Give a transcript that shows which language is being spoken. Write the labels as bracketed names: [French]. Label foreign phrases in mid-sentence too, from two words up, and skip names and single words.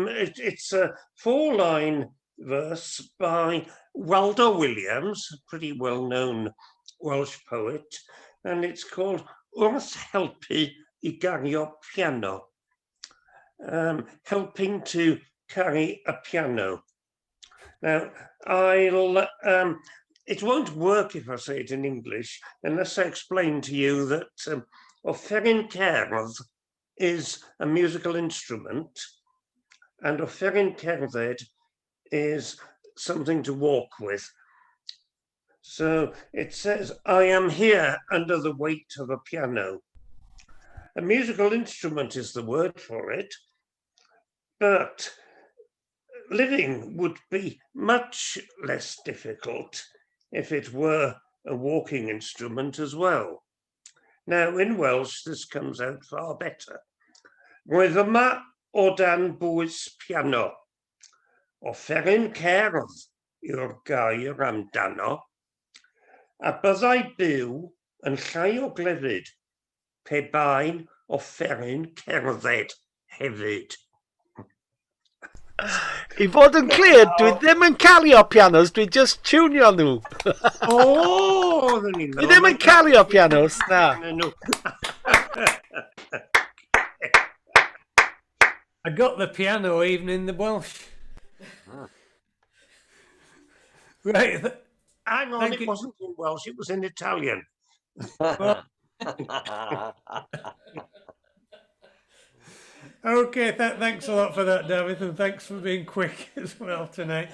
[English] It's a 4-line verse by Waldo Williams, a pretty well-known Welsh poet, and it's called [Welsh] Wrth helpu I gario piano. [English] Helping to carry a piano. Now, it won't work if I say it in English unless I explain to you that [Welsh] offeryn cerdd [English] is a musical instrument and [Welsh] offeryn cerdded [English] is something to walk with. So it says, I am here under the weight of a piano. A musical instrument is the word for it, but living would be much less difficult if it were a walking instrument as well. Now, in Welsh, this comes out far better. [Welsh] Roedd yma o dan bwys piano, offeryn cerdd yw'r gair amdano, a byddai byw yn llai o glefyd pe bain offeryn cerdded hefyd. I fod yn clir, dwi ddim yn cario pianos, dwi just tunio nhw. [English] Oh, [Welsh] dwi ddim yn cario pianos, na. [English] I got the piano even in the Welsh. Right. Hang on, it wasn't in Welsh, it was in Italian. Okay, thanks a lot for that, David, and thanks for being quick as well tonight.